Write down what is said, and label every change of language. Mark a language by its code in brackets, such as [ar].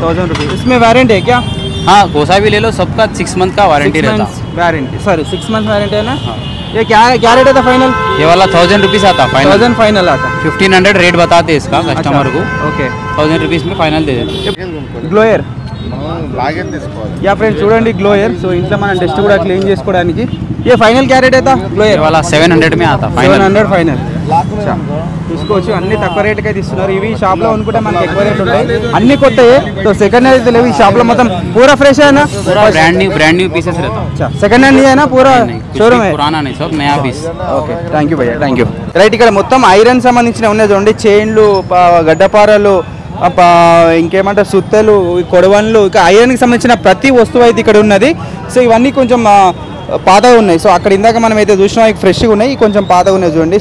[hi] 1000 rupees. इसमें warranty है क्या? हाँ, कोसा भी ले लो, सबका 6 मंथ का वारंटी रहता। वारंटी, सॉरी 6 मंथ वारंटी है ना। हाँ। ये क्या रेट आता फाइनल? ये वाला 1000 रुपीज़ आता फाइनल। 1000 फाइनल आता। 1500 रेट बताते इसका कस्टमर को। [te] ఓకే। [hi] 1000 रुपीज़ में फाइनल दे देते। [te] గ్లోయర్ యా ఫ్రెండ్స్ చూడండి, గ్లోయర్। సో ఇంట్లో మనం డస్ట్ కూడా క్లీన్ చేసుకోవడానికి [hi] ये फाइनल क्या रेट आता? ये [te] గ్లోయర్ [hi] वाला 700 में आता फाइनल। [te] 700 ఫైనల్। తీసుకోవచ్చు, అన్ని తక్కువ రేట్కి అయితే ఇస్తున్నారు. ఇవి షాప్లో కొనుక్కుంటే మనకి ఎక్కువ రేట్లు ఉంటాయి, అన్ని కొత్తవి. సో సెకండ్ హ్యాండ్ అయితే లేవు ఈ షాప్లో, మొత్తం [hi] పూరా ఫ్రెష్ है ना? पूरा ब्रांड न्यू पीसेस रहता। अच्छा, सेकंड హ్యాండ్ है ना? पूरा షోరూమ్ है? पुराना नहीं, सब नया पीस। [te] ఓకే, థ్యాంక్ యూ భయ్యా, థ్యాంక్ యూ. రైట్, ఇక్కడ మొత్తం ఐరన్ సంబంధించిన ఉన్నాయి చూడండి. చైన్లు, గడ్డపారలు, ఇంకేమంటారు సుత్తలు, కొడవన్లు, ఇక ఐరన్కి సంబంధించిన ప్రతి వస్తువు అయితే ఇక్కడ ఉన్నది. సో ఇవన్నీ కొంచెం పాతగా ఉన్నాయి. సో అక్కడ ఇందాక మనం అయితే చూసినా ఫ్రెష్గా ఉన్నాయి, కొంచెం పాతగా ఉన్నాయి చూడండి.